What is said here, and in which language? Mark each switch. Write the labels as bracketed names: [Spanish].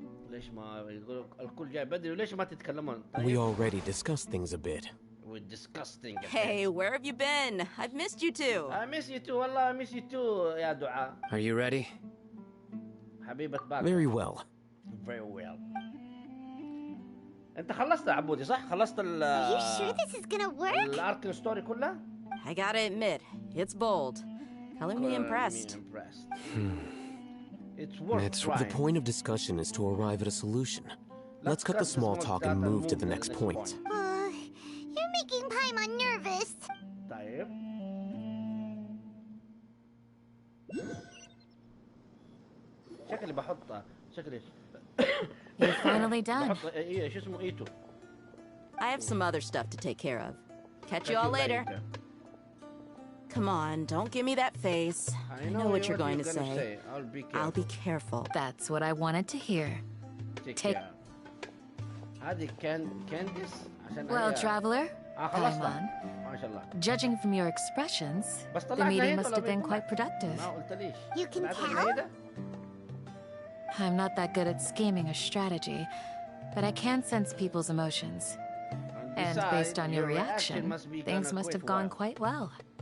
[Arabic] ليش ما يقولوا الكل جاي بدري وليش ما تتكلمون؟ [English] We already discussed things a bit. We're disgusting. Hey, where have you been? I've missed you too. I miss you too. والله I miss you too يا دعاء. Are you ready? [Arabic] حبيبة باك. [English] Very well. Very well. [Arabic] أنت خلصت يا عبودي صح؟ خلصت ال [English] Are you sure this is gonna work? [Arabic] الاركون ستوري كلها؟ [English] I gotta admit, it's bold. Color me impressed. It's the point of discussion is to arrive at a solution. Let's cut the small talk and move to the next point. You're making Paimon nervous. [Arabic] طيب. شكلي بحطها شكلي. [English] You're finally done. [Arabic] بحط إيه شو اسمه إيتو. [English] I have some other stuff to take care of. Catch you all later. Come on, don't give me that face. I know what you're going to say. I'll be careful. That's what I wanted to hear. [Arabic] Take هذه كانديس. [English] Well, traveler, [Arabic] Paimon, ما شاء الله. [English] Judging from your expressions, the meeting must have been quite productive. [Arabic] ما قلتليش. [English] You can tell? I'm not that good at scheming or strategy, but I can sense people's emotions. And based on your reaction, things must have gone quite well.